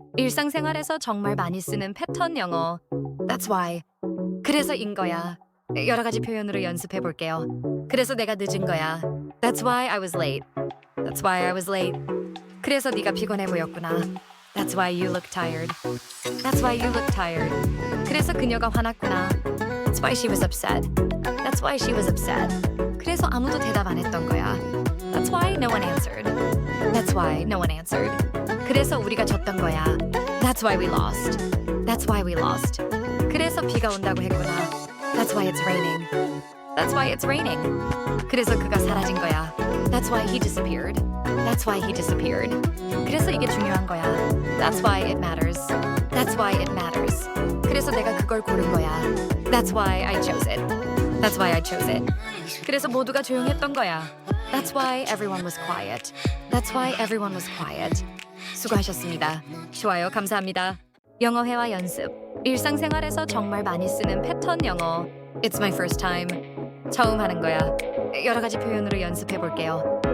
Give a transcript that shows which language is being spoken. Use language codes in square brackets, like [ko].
[ko] 일상생활에서 정말 많이 쓰는 패턴 영어. [en] That's why. [ko] 그래서인 거야. 여러 가지 표현으로 연습해 볼게요. 그래서 내가 늦은 거야. [en] That's why I was late. That's why I was late. [ko] 그래서 네가 피곤해 보였구나. [en] That's why you look tired. That's why you look tired. [ko] 그래서 그녀가 화났구나. [en] That's why she was upset. That's why she was upset. [ko] 그래서 아무도 대답 안 했던 거야. [en] That's why no one answered. That's why no one answered. [ko] 그래서 우리가 졌던 거야. [en] That's why we lost. That's why we lost. [ko] 그래서 비가 온다고 했구나. [en] That's why it's raining. That's why it's raining. [ko] 그래서 그가 사라진 거야. [en] That's why he disappeared. That's why he disappeared. [ko] 그래서 이게 중요한 거야. [en] That's why it matters. That's why it matters. [ko] 그래서 내가 그걸 고른 거야. [en] That's why I chose it. That's why I chose it. [ko] 그래서 모두가 조용했던 거야. [en] That's why everyone was quiet. That's why everyone was quiet. [ko] 수고하셨습니다. 좋아요, 감사합니다. 영어 회화 연습. 일상생활에서 정말 많이 쓰는 패턴 영어. [en] It's my first time. [ko] 처음 하는 거야. 여러 가지 표현으로 연습해 볼게요.